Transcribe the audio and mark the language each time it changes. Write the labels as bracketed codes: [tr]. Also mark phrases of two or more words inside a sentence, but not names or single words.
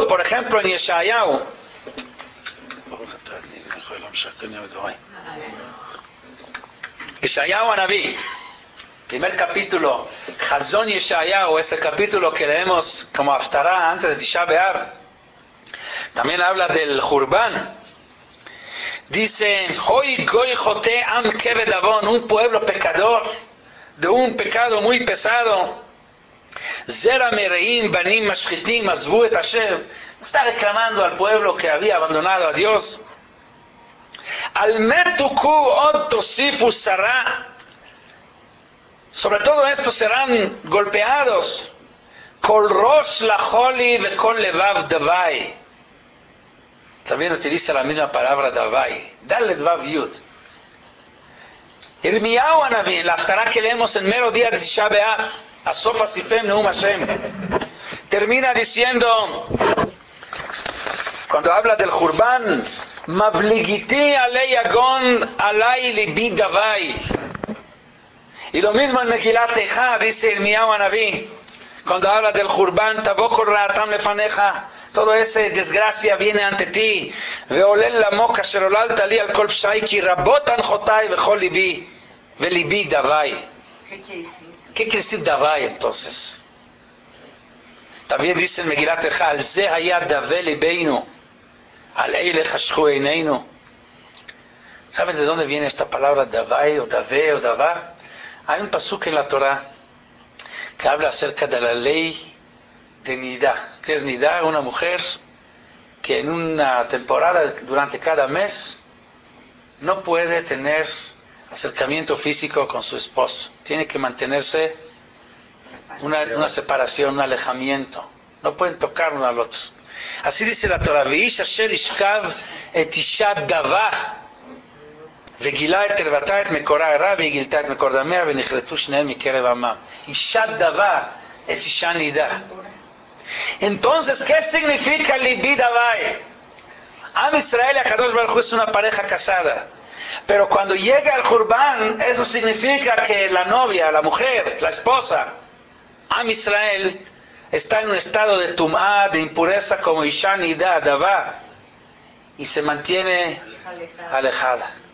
[es] Por ejemplo, en Yeshayahu. Yeshayahu Anabí, primer capítulo, Chazon Yeshayahu, ese capítulo que leemos como Haftarah antes de Tisha B'Av, también habla del Jurban. Dice, [he] הוי גוי חוטא עם כבד עון, [es] un pueblo pecador, de un pecado muy pesado. [he] זרע מרעים בנים משחיתים עזבו את ה. [es] Está reclamando al pueblo que había abandonado a Dios. [he] על מתכו עוד תוסיפו סרה. [es] Sobre todo estos serán golpeados. [he] כל ראש לחלי וכל לבב דוי. [es] También utiliza la misma palabra Davai. [he] דלת וו יוד ירמיהו הנביא, [es] la Haftarah que leemos en mero día de Tisha B'Av, [he] אסף אסיפם נאם ה, [es] termina diciendo, cuando habla del Jurban, [he] מבליגיתי עלי יגון עלי לבי דוי. [es] Y lo mismo en Megilat Eicha dice Irmiyahu Anavi, cuando habla del Jurban, [he] תבא כל רעתם לפניך, [es] todo ese desgracia viene ante ti. [he] ועולל למו כאשר עוללת לי על כל פשעי כי רבות אנחותי וכל לבי ולבי דוי. [es] ¿Qué quiere decir davai entonces? También dice en Megilat Eicha, [he] על זה היה דוה לבנו על אלה חשכו עינינו. [es] ¿Saben de dónde viene esta palabra davai o davé o davar? Hay un pasuk en la Torah que habla acerca de la ley de Nidá. ¿Qué es Nidá? Una mujer que en una temporada, durante cada mes, no puede tener acercamiento físico con su esposo. Tiene que mantenerse una separación, un alejamiento. No pueden tocar uno al otro. Así dice la Torah. [he] ואיש אשר ישכב את אשה דוה וגילתה את ערוותה את מקורה הרע והיא גילתה את מקור דמיה ונכרתו שניהם מקרב עמם. אישה דבה [es] es [he] אשה נדה. [es] Entonces, ¿qué significa [he] לבי דוי? [es] Am Israel y Akadosh Baruj Hu es una pareja casada, pero cuando llega el Jurban, eso significa que la novia, la mujer, la esposa, Am Israel, está en un estado de tum'ah, de impureza como [he] אשה נדה, [es] davá, y se mantiene alejada.